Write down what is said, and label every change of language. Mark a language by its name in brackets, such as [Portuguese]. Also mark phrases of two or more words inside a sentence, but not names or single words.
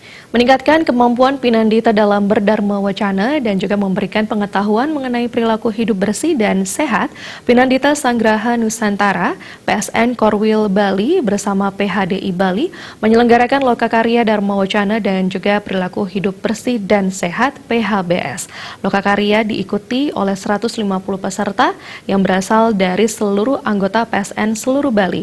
[Indonesian] Meningkatkan kemampuan Pinandita dalam berdharma wacana dan juga memberikan pengetahuan mengenai perilaku hidup bersih dan sehat, Pinandita Sanggraha Nusantara, PSN Korwil Bali bersama PHDI Bali menyelenggarakan Lokakarya Dharma Wacana dan juga perilaku hidup bersih dan sehat PHBS. Lokakarya diikuti oleh 150 peserta yang berasal dari seluruh anggota PSN seluruh Bali.